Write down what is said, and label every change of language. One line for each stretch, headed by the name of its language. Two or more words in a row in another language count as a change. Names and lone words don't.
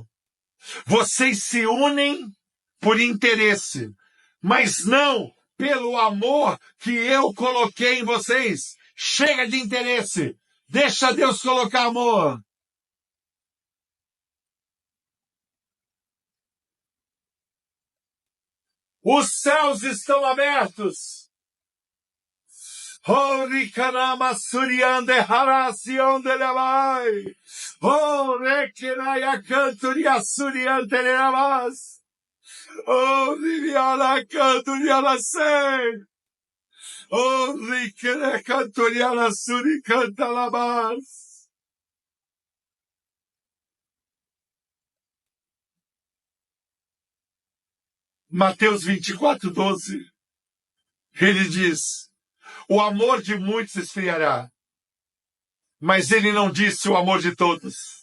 Portuguese: Vocês se unem por interesse, mas não pelo amor que eu coloquei em vocês. Chega de interesse. Deixa Deus colocar amor. Os céus estão abertos. Oh, Rikanama Suriande Harasionde Lavai. Oh, Rekinaya Canturia Suriante Lavas. Oh, Riviana Canturia Sei. Oh, Rikene Canturia Suri Canta Lavas. Mateus 24:12. Ele diz: o amor de muitos esfriará, mas ele não disse o amor de todos.